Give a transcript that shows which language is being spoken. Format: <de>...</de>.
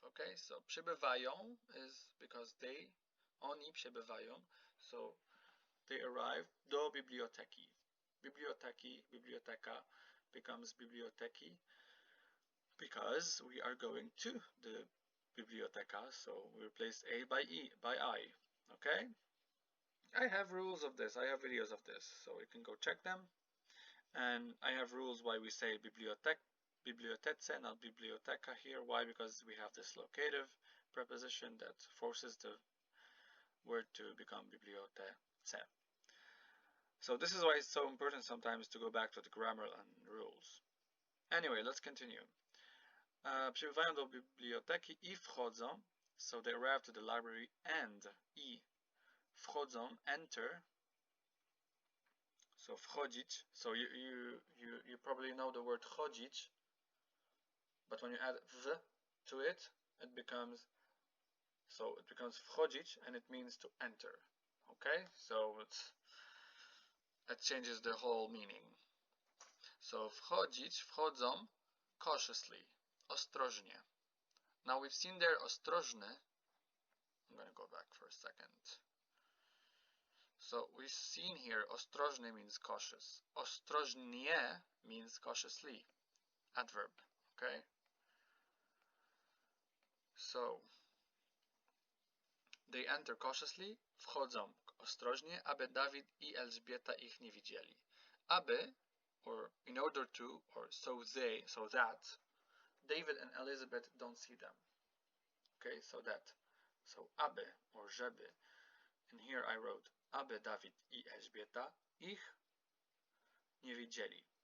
<en>Okay, so przybywają is because they,</en> <pl>oni przybywają,</pl> <en>so they arrive do biblioteki. Biblioteki, biblioteka becomes biblioteki because we are going to the biblioteka, so we replace A by E, by I, okay? I have rules of this, I have videos of this, so you can go check them. And I have rules why we say bibliotece, not biblioteca here. Why? Because we have this locative preposition that forces the word to become bibliotece. So this is why it's so important sometimes to go back to the grammar and rules. Anyway, let's continue.</en> <pl>Przybywają do biblioteki i wchodzą.</pl> <en>So they arrive to the library and</en> <pl>i wchodzą,</pl> <en>enter. So wchodzić. So you probably know the word chodzić, but when you add v to it, it becomes wchodzić, and it means to enter. Okay, so that changes the whole meaning. So wchodzić, wchodzą, cautiously, ostrożnie. Now we've seen there ostrożny. I'm going to go back for a second. So we've seen here ostrożny means cautious. Ostrożnie means cautiously. Adverb. Okay? So they enter cautiously,</en> <pl>wchodzą ostrożnie, aby Dawid i Elżbieta ich nie widzieli.</pl> <en>Aby, or in order to, or so that David and Elizabeth don't see them. Okay, so that. So aby, or żeby. And here I wrote,</en> <pl>aby Dawid i Elżbieta ich nie widzieli.</pl>